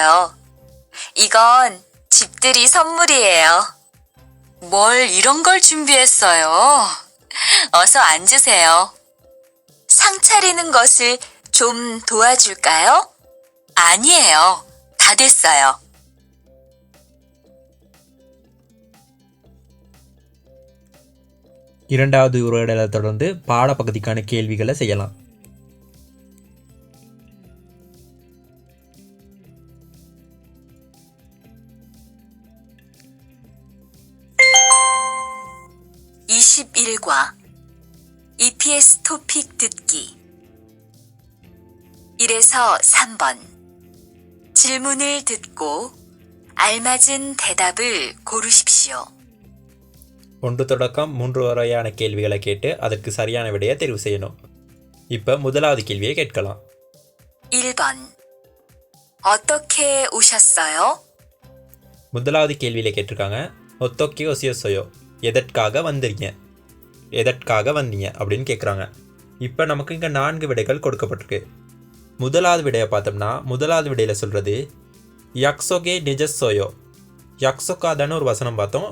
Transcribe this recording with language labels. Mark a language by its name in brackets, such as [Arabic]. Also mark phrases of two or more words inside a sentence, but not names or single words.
[Korean] 이건 집들이 선물이에요. 뭘 이런 걸 준비했어요? 어서 앉으세요. 상 차리는 것을 좀 도와줄까요? 아니에요. 다 됐어요. [Tamil] இரண்டாவது உரையாடலை தொடர்ந்து பாடப்பகுதிக்கான கேள்விகளை செய்யலாம். [Korean] EPS 토픽 듣기 1에서 3번 질문을 듣고 알맞은 대답을 고르십시오. [Tamil] 1 தொடக்கம் 3 வரையான கேள்விகளை கேட்டு அதற்கு சரியான விடையை தெரிவு செய்யணும். இப்போ முதலாவது கேள்வியை கேட்கலாம். [Korean] 1번 어떻게 오셨어요? [Tamil] முதலாவது கேள்வியில் கேட்டிருக்காங்க, [Korean] 어떻게 오셨어요, [Tamil] எதற்காக வந்தீங்க அப்படின்னு கேட்குறாங்க. இப்போ நமக்கு இங்கே 4 விடைகள் கொடுக்கப்பட்டிருக்கு. முதலாவது விடையை பார்த்தோம்னா முதலாவது விடையில் சொல்கிறது [Korean] 약속에 늦었어요, [Tamil] யக்ஸொக்காதன்னு ஒரு வசனம் பார்த்தோம்.